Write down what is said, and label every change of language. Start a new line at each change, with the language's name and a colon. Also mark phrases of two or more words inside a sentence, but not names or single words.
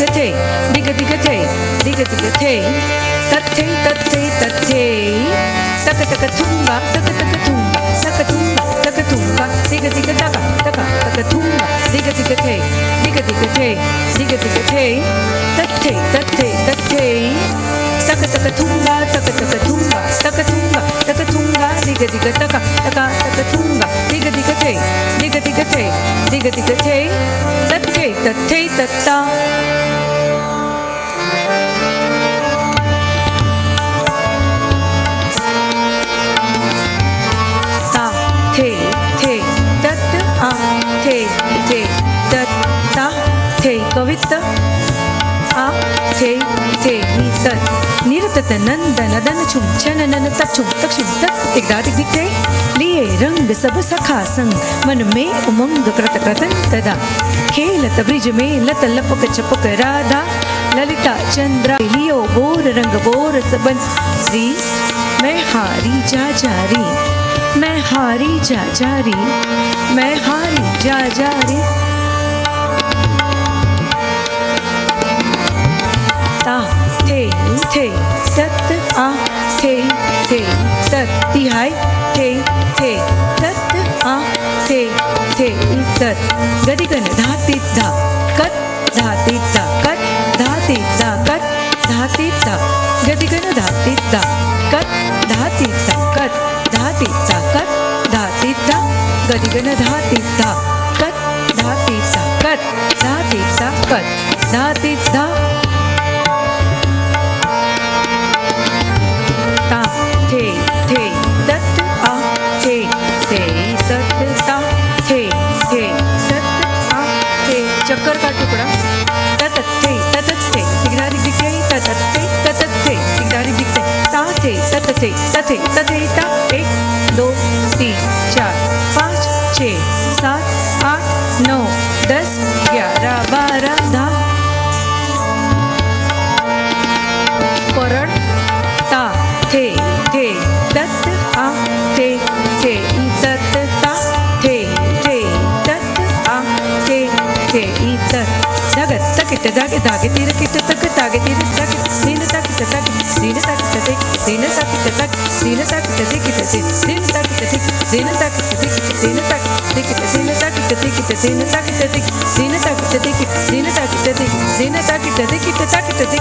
Braj: थे दिग दिग थे दिग दिग थे तथे तथे तथे तक तक थूंगा तक तक थूंगा तक थूंगा तक थूंगा दिग दिग तका तका तक थूंगा दिग दिग थे दिग दिग थे दिग दिग थे तथे तथे तथे तक तक थूंगा तक तक थूंगा तक थूंगा तक थूंगा दिग दिग तका तका तक थूंगा दिग दिग थे दिग दिग थे दिग दिग थे तथे तथे तत्ता थे थे तत् आ थे थे तत्ता थे कवित आ थे थे तत् निरतत नंदन दन छुम छन नन तछुम तक्षुम तत् दिगदा दिग थे लिए रंग सब सखा संग मन में उमंग कृत कृतन तदा खेलत ब्रिज में लत लपक चपक राधा ललिता चंद्रा लियो बोर रंग बोर सबन री मैं हारी जा जारी मैं हारी जा जारी मैं हारी जा जारी ता थे थे तत् आ थे थे तत् तिहाई थे थे तत् आ थे थे तत् गदिगन धाति धा कत धाति धा कत धाति धा कत धाति धा गदिगन धाति धा कत धाति धा कत धाति धा कत धाति धा गदिगन धाति धा कत धाति धा कत धाति धा कत धाति धा ता थे थे तत् आ थे थे तत् ता थे थे तत् आ थे
Hindi: चक्कर का टुकड़ा तत् थे तिगदारी दिखे तत् थे तिगदारी दिखे ता थे तत् थे तथे तथे ता 1 2 3 4 5 6 7 8 9 10 11 12 धा परड ता थे थे तत् आ थे थे तत् ता थे थे तत् आ थे थे तत् धगत तकिट धागे धागे तीर किट तक तागे तीर तक दिन तकिट तक दिन तकिट तक दिन तकिट तक दिन तकिट दिकिट दिन तकिट दिक दिन तकिट दिकिट दिन तकिट दिकिट दिन तकिट दिकिट दिन तकिट दिक दिन तकिट दिकिट दिन तकिट दिक दिन तकिट दिकिट तकिट दिक